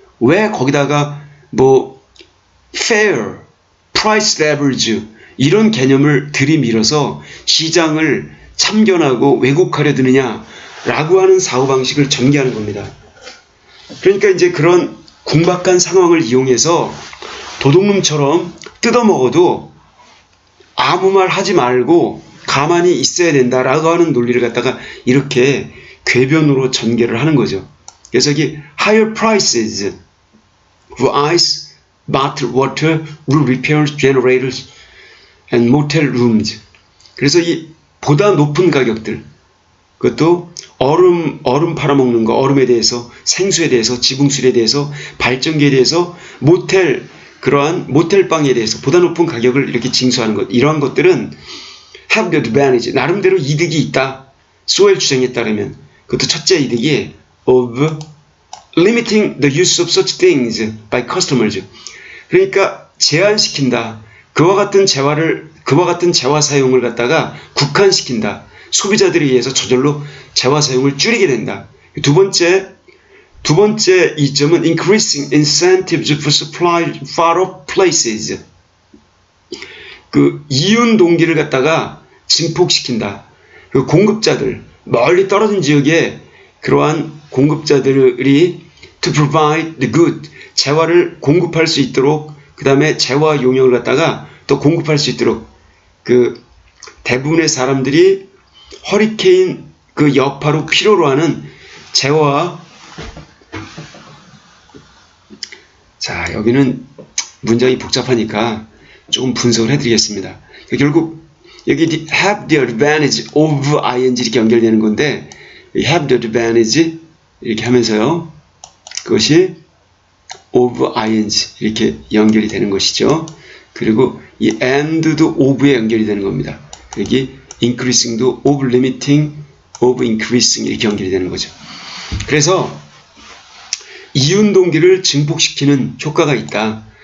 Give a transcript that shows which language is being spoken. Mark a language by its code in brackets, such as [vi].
[ko] 왜 거기다가 뭐 fair, price leverage 이런 개념을 들이밀어서 시장을 참견하고 왜곡하려 드느냐라고 하는 사고방식을 전개하는 겁니다. 그러니까 이제 그런 궁박한 상황을 이용해서 도둑놈처럼 뜯어먹어도 아무 말 하지 말고 가만히 있어야 된다라고 하는 논리를 갖다가 이렇게 궤변으로 전개를 하는 거죠. 그래서 여기 [en] higher prices for ice, bottled water, roof repairs, generators, and motel rooms. [ko] 그래서 이 보다 높은 가격들, 그것도 얼음 팔아먹는 거, 얼음에 대해서, 생수에 대해서, 지붕술에 대해서, 발전기에 대해서, 그러한 모텔방에 대해서 보다 높은 가격을 이렇게 징수하는 것, 이러한 것들은 [en] have the advantage, [ko] 나름대로 이득이 있다. 소엘 주장에 따르면 그것도 첫째 이득이 [en] of limiting the use of such things by customers. [ko] 그러니까 제한시킨다. 그와 같은 재화 사용을 갖다가 국한시킨다. 소비자들에 의해서 저절로 재화 사용을 줄이게 된다. 두 번째 이점은 [en] increasing incentives for supply far off places. [ko] 그 이윤 동기를 갖다가 증폭시킨다. 그 공급자들, 멀리 떨어진 지역에 그러한 공급자들이 [en] to provide the good, [ko] 재화를 공급할 수 있도록, 그 다음에 재화 용역을 갖다가 또 공급할 수 있도록, 그 대부분의 사람들이 허리케인 그 여파로 필요로 하는 재화. 자, 여기는 문장이 복잡하니까 조금 분석을 해드리겠습니다. 결국 여기 [en] have the advantage of ing [ko] 이렇게 연결되는 건데 have the advantage 이렇게 하면서요. 그것이 of ing 이렇게 연결이 되는 것이죠. 그리고 이 and도 of에 연결이 되는 겁니다. 여기 increasing도 of limiting, of increasing 이렇게 연결이 되는 거죠. 그래서 이윤 동기를 증폭시키는 효과가 있다.